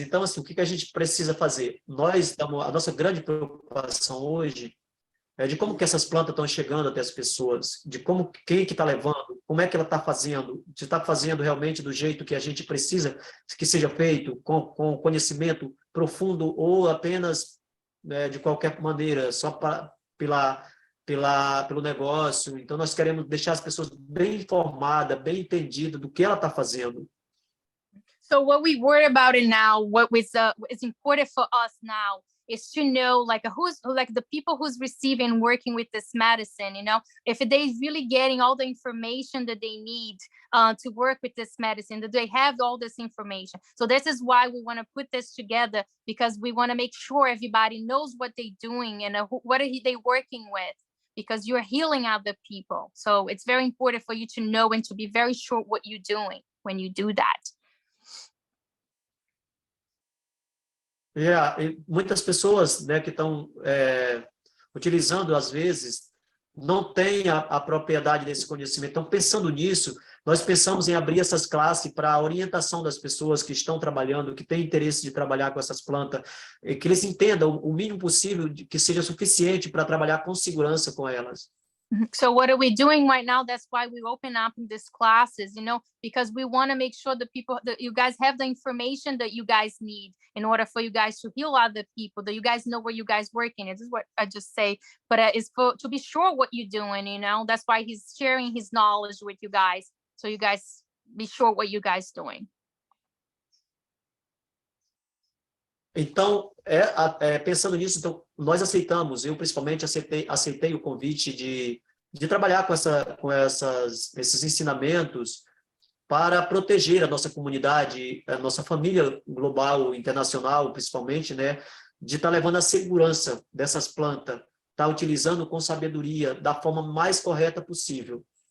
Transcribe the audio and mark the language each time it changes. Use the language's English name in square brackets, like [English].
[Portuguese] Então, assim, o que a gente precisa fazer? A nossa grande preocupação hoje é de como que essas plantas estão chegando até as pessoas, de quem que está levando, como é que ela está fazendo, se está fazendo realmente do jeito que a gente precisa que seja feito, com conhecimento profundo ou apenas de qualquer maneira, só pelo negócio. Então, nós queremos deixar as pessoas bem informadas, bem entendidas do que ela está fazendo. [English] So what we worry about it now, what is important for us now is to know who's the people who's receiving, working with this medicine, if they're really getting all the information that they need to work with this medicine, that they have all this information. So this is why we want to put this together, because we want to make sure everybody knows what they're doing and what are they working with, because you're healing other people. So it's very important for you to know and to be very sure what you're doing when you do that. [Portuguese] E muitas pessoas, né, que estão utilizando, às vezes, não têm a propriedade desse conhecimento. Então, pensando nisso, nós pensamos em abrir essas classes para a orientação das pessoas que estão trabalhando, que têm interesse de trabalhar com essas plantas, e que eles entendam o mínimo possível, que seja suficiente para trabalhar com segurança com elas. [English] So what are we doing right now? That's why we open up these classes, because we want to make sure that that you guys have the information that you guys need in order for you guys to heal other people, that you guys know where you guys working. This is what I just say, but it's to be sure what you're doing, that's why he's sharing his knowledge with you guys. So you guys be sure what you guys doing. [Portuguese] Então, pensando nisso, então, nós aceitamos, eu principalmente aceitei o convite de trabalhar com esses ensinamentos para proteger a nossa comunidade, a nossa família global, internacional, principalmente, né, de estar levando a segurança dessas plantas, estar utilizando com sabedoria, da forma mais correta possível.